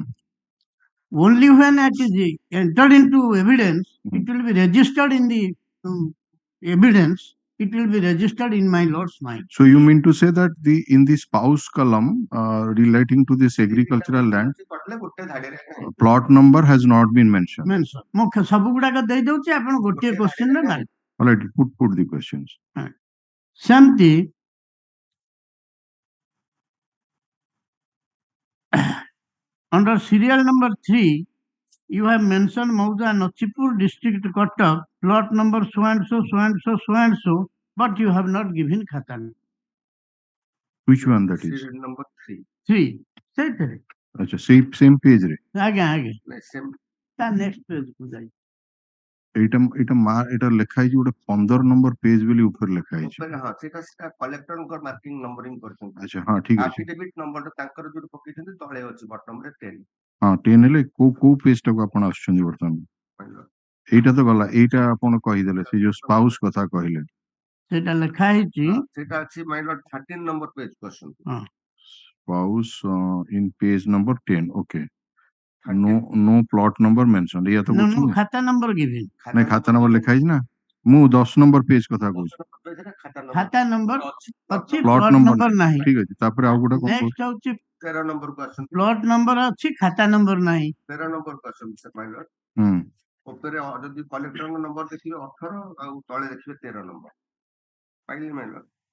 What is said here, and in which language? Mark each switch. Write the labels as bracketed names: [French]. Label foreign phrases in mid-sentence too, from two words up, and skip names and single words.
[English] Only when it is entered into evidence, it will be registered in the evidence. It will be registered in my lord's mind. So you mean to say that in the spouse column relating to this agricultural land, plot number has not been mentioned. Mention. [Odia] ମୁଁ ସବୁ ଗୁଡାକ ଦେଇ ଦଉଛି, ଆପଣ ଗୋଟିଏ କ୍ୱେଶ୍ଚିନ୍ ରେ ମାରି। [English] All right, put the questions. ସେମିତି under serial number 3, you have mentioned Mauda Nachipur district Cuttack, plot number so and so, so and so, so and so, but you have not given Khatan. Which one that is? serial number 3 [Odia] 3. ସେଇଥିରେ [English] Acha, same page re. [Odia] ଆଜ୍ଞା ଆଜ୍ଞା same ତା [English] next page [Odia] କୁ ଯାଇ ଏଇଟା ଲେଖା ହେଇଛି ଗୋଟେ 15 ନମ୍ବର ପେଜ ବୋଲି ଉପରେ ଲେଖା ହେଇଛି। ଉପରେ ହଁ ସେଟା କଲେକ୍ଟରଙ୍କ [English] marking numbering [Odia] କରିଛନ୍ତି। ଆଚ୍ଛା ହଁ ଠିକ ଅଛି। ଆଫିଡେଭିଟ ନମ୍ବରଟା ତାଙ୍କର ଯୋଉ ପକେଇଛନ୍ତି ତଳେ ଅଛି ବଟମ ରେ 10। ହଁ 10 ହେଲେ କୋଉ ପେଜ ଟାକୁ ଆପଣ ଆସୁଛନ୍ତି ବର୍ତ୍ତମାନ? ଏଇଟା ତ ଗଲା, ଏଇଟା ଆପଣ କହିଦେଲେ ସେ ଯୋଉ ସ୍ପାଉସ କଥା କହିଲେ ସେଇଟା ଲେଖା ହେଇଛି, ସେଇଟା ଅଛି [English] my lord [Odia] 13 ନମ୍ବର ପେଜ କୁ ଆସନ୍ତୁ। [English] spouse in page number 10. Okay. No plot number mentioned. [Hindi] या तो कुछ नहीं। खाता [English] number given [Hindi] नहीं खाता नंबर लिखा है ना। [Odia] ମୁଁ 10 ନମ୍ବର ପେଜ କଥା କହୁଛି। ଖାତା ନମ୍ବର ଅଛି, ପ୍ଲଟ ପ୍ଲଟ ନମ୍ବର ନମ୍ବର ନାହିଁ। ଠିକ ଅଛି, ତାପରେ ଆଉ ଗୋଟେ କଣ ନେକ୍ସଟ ହଉଛି 13 ନମ୍ବର କୁ ଆସନ୍ତୁ। ପ୍ଲଟ ନମ୍ବର ଅଛି, ଖାତା ନମ୍ବର ନାହିଁ। 13 ନମ୍ବର କୁ ଆସନ୍ତୁ ସେ [English] my lord. [Odia] ଉପରେ ଯଦି କଲେକ୍ଟରଙ୍କ ନମ୍ବର ଦେଖିବେ 18 ଆଉ ତଳେ ଦେଖିବେ 13 ନମ୍ବର ପାଇଲେ [English] my lord.